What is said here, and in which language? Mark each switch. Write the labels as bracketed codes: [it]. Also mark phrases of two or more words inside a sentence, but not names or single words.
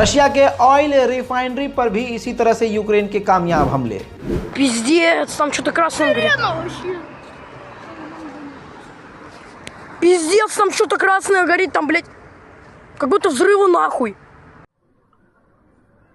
[hi] रशिया के [en] oil refinery [hi] पर भी इसी तरह से यूक्रेन के कामयाब हमले। [ru] Пиздец, там что-то красное горит. Пиздец, там что-то красное горит, там, блядь, как будто взрывы нахуй.